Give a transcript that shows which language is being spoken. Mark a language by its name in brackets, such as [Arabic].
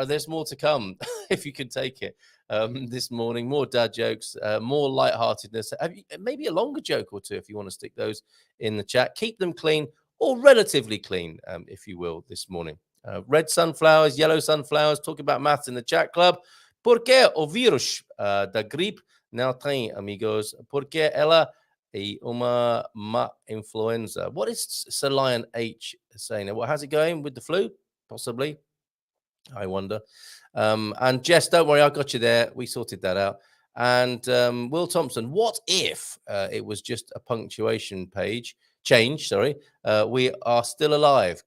[English] There's more to come if you can take it. This morning, more dad jokes, more lightheartedness. Maybe a longer joke or two if you want to stick those in the chat. Keep them clean or relatively clean, if you will, this morning. Red sunflowers, yellow sunflowers, talking about maths in the chat club. [Portuguese] Por qué o vírus da gripe não tem amigos? Por quê ela é uma má influenza? [English] What is Sir Lion H saying? Well, how's it going with the flu? Possibly. I wonder. And Jess, don't worry, I got you there. We sorted that out. And Will Thompson, what if it was just a punctuation page change? Sorry, we are still alive.